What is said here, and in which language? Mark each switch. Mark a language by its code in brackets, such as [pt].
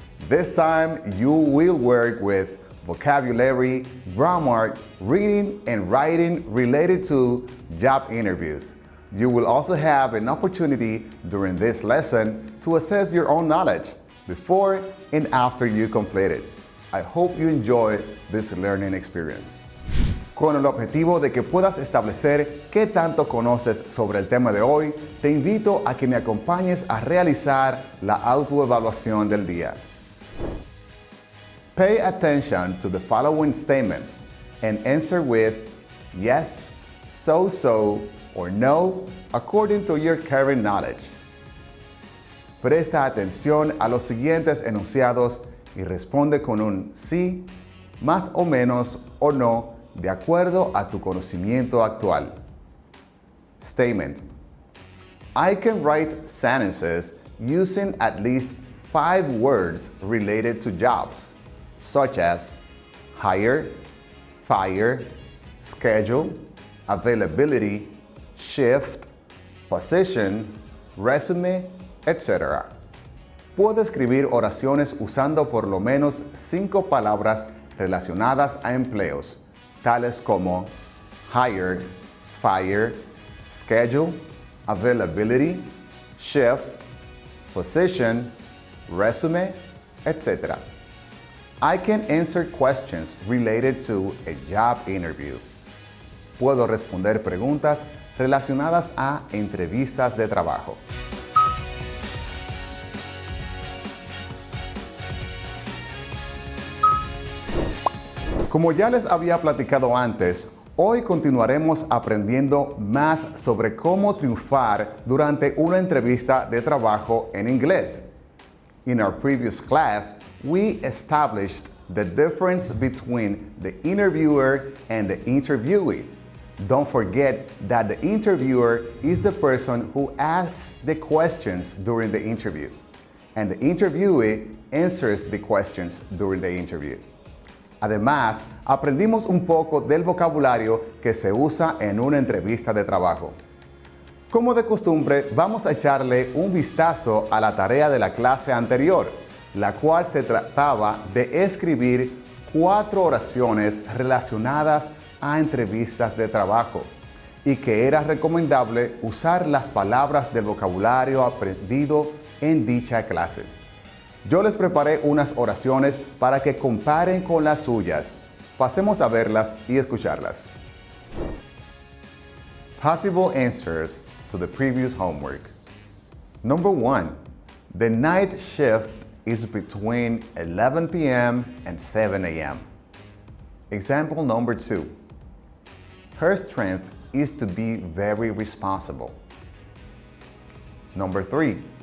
[en] This time you will work with vocabulary, grammar, reading, and writing related to job interviews. You will also have an opportunity during this lesson to assess your own knowledge before and after you complete it. I hope you enjoy this learning experience. [es] Con el objetivo de que puedas establecer qué tanto conoces sobre el tema de hoy, te invito a que me acompañes a realizar la autoevaluación del día. [en] Pay attention to the following statements and answer with yes, so, or no, according to your current knowledge. [es] Presta atención a los siguientes enunciados y responde con un sí, más o menos o no, de acuerdo a tu conocimiento actual. [en] Statement: I can write sentences using at least 5 words related to jobs, such as hire, fire, schedule, availability, shift, position, resume, etc. [es] Puedo escribir oraciones usando por lo menos 5 palabras relacionadas a empleos, tales como hired, fire, schedule, availability, shift, position, resume, etc. [en] I can answer questions related to a job interview. [es] Puedo responder preguntas relacionadas a entrevistas de trabajo. Como ya les había platicado antes, hoy continuaremos aprendiendo más sobre cómo triunfar durante una entrevista de trabajo en inglés. [en] In our previous class, we established the difference between the interviewer and the interviewee. Don't forget that the interviewer is the person who asks the questions during the interview, and the interviewee answers the questions during the interview. [es] Además, aprendimos un poco del vocabulario que se usa en una entrevista de trabajo. Como de costumbre, vamos a echarle un vistazo a la tarea de la clase anterior, la cual se trataba de escribir 4 oraciones relacionadas a entrevistas de trabajo y que era recomendable usar las palabras del vocabulario aprendido en dicha clase. Yo les preparé unas oraciones para que comparen con las suyas. Pasemos a verlas y escucharlas. [en] Possible answers to the previous homework. Number 1. The night shift is between 11 p.m. and 7 a.m. Example number 2. Her strength is to be very responsible. Number 3.